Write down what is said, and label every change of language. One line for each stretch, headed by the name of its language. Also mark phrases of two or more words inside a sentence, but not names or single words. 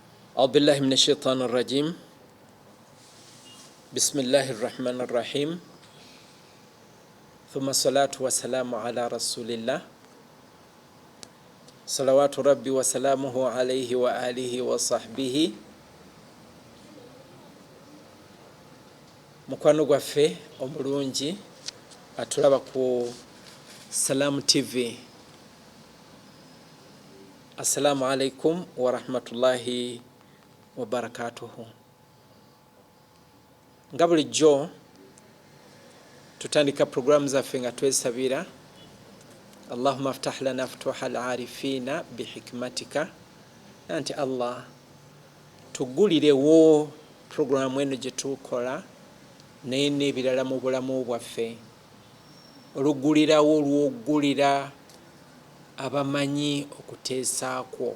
Arabic: أعوذ بالله من الشيطان الرجيم بسم الله الرحمن الرحيم ثم الصلاة والسلام على رسول الله صلوات ربي وسلامه عليه وآله وصحبه
Ganda: mukwano gwaffe omulungi atulaba ku Salam TV.
Arabic: السلام عليكم ورحمة الله وبركاته.
Ganda: Nga bulijjo tutandika programu zaffe nga twesabira
Arabic: اللهم افتح لنا فتوح العارفين بحكمتك,
Ganda: anti Allah tugulirewo programu eno gye tukola naye n'ebirala mu bulamu bwaffe, olugulirawo olwogulira abamanyi okuteesaakwo.